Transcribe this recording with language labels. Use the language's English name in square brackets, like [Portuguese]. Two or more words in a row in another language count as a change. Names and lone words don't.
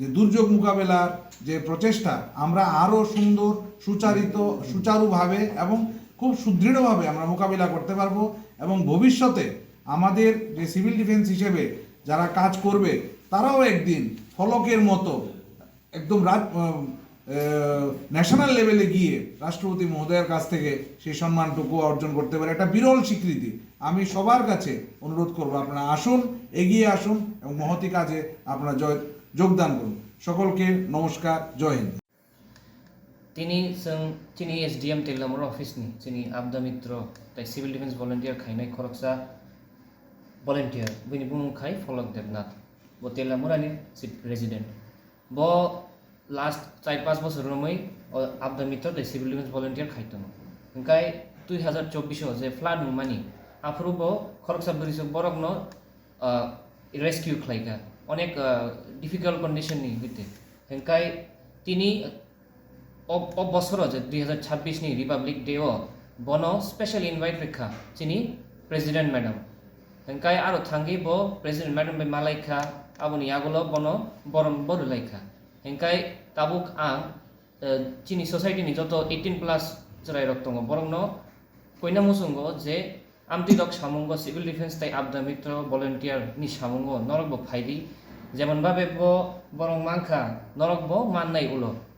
[Bangla] দুর্যোগ মোকাবেলার যে প্রচেষ্টা আমরা আরও সুন্দর, সুচারুভাবে এবং খুব সুদৃঢ়ভাবে আমরা মোকাবিলা করতে পারবো এবং ভবিষ্যতে আমাদের যে [English] civil defence [Bangla] হিসেবে যারা কাজ করবে তারাও একদিন ফলকের মতো একদম [English] national level [Bangla] গিয়ে রাষ্ট্রপতি মহোদয়ের কাছ থেকে সেই সম্মানটুকু অর্জন করতে পারে। একটা বিরল স্বীকৃতি। আমি সবার কাছে অনুরোধ করব, আপনারা আসুন, এগিয়ে আসুন এবং মহতি কাজে আপনারা যোগদান করুন। সকলকে নমস্কার, জয় হিন্দ। [Kok Borok] তিনি एसडिएम तेलियामुड़ा अफिसनि जोंनि आपदा मित्र [English] civil defence volunteer [Kok Borok] खायनाय खरकसा भलन्टियार बिनि बुंखाय फलक देबनाथ ब तेलियामुड़ानि [English] chief resident [Kok Borok] ब लास्ट 4-5 बोसोरमै आपदा मित्र [English] civil defence volunteer [Kok Borok] खायदों। ओंखाय 2024 जे फ्लाड मुमानि आफुरब खरकसा ब्रिज बरकनो रेस्किउ खालायगा अनेक [English] difficult conditionni [Kok Borok] भित्ति। ओंखाय तिनि बছর যে 2026 [English] Republic Day [Kok Borok] বনো [English] special invite [Kok Borok] রেখা চিনি [English] President Madam [Kok Borok] হেঙ্কাই আরো থাঙ্গি ব [English] President Madam [Kok Borok] বে মালাইখা আবনি আগলো বনো বরম বরলাইখা হেঙ্কাই তাবুক আং চিনি সোসাইটিনি যত 18+ জরাই রক্তঙ্গ বরংন কইনা মুসুঙ্গ যে আমতিদক সামঙ্গ [English] civil defence [Kok Borok] তাই আপদা মিত্র ভলান্টিয়ার নি সামঙ্গ নরক ব ফাইদি যেমন ভাবে ব বরং মাংখা নরক ব মাননাই উলো।